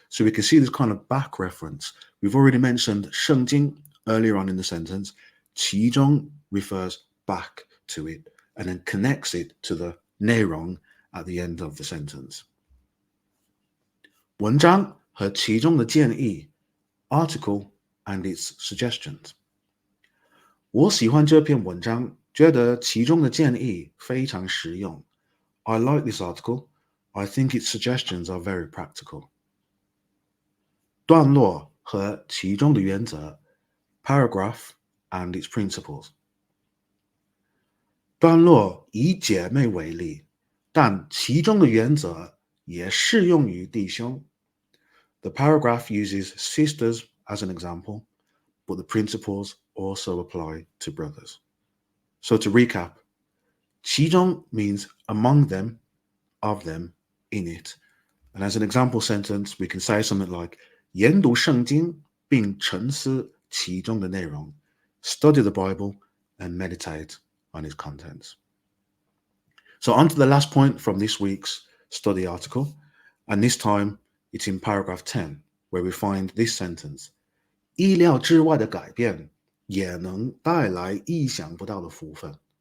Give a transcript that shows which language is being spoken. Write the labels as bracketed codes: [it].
[en] So we can see this kind of back reference. We've already mentioned 圣经 earlier on in the sentence. 其中 refers back to it and then connects it to the 内容 at the end of the sentence. [zh] 文章和其中的建议, [en] article and its suggestions. [zh] 我喜欢这篇文章，觉得其中的建议非常实用. [en] I like this article. I think its suggestions are very practical. [zh] 段落和其中的原则, [en] paragraph and its principles. [zh] 段落以姐妹为例，但其中的原则也适用于弟兄. [en] The paragraph uses sisters as an example, but the principles also apply to brothers. So to recap, 其中 means among them, of them, in it. And as an example sentence, we can say something like [zh] 研读圣经并沉思其中的内容, [en] study the Bible and meditate on its contents. So on to the last point from this week's study article, and this time it's in paragraph 10, where we find this sentence. [zh] 意料之外的改变也能带来意想不到的福分.